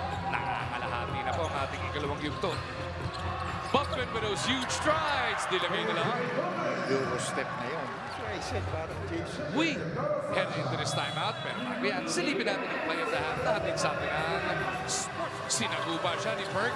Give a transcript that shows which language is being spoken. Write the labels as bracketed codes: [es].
[tl] Nakakalahati na po ang ating ikalawang yugto. [en] Buffin with those huge strides. [tl] Dilagay na lang. Euro step na yun. [en] That's why I said [tl] parang [en] Jason. We head into this timeout. [tl] Pero bago yan, silipin natin ang play of the half natin sa ating sinaguba siya ni Perk.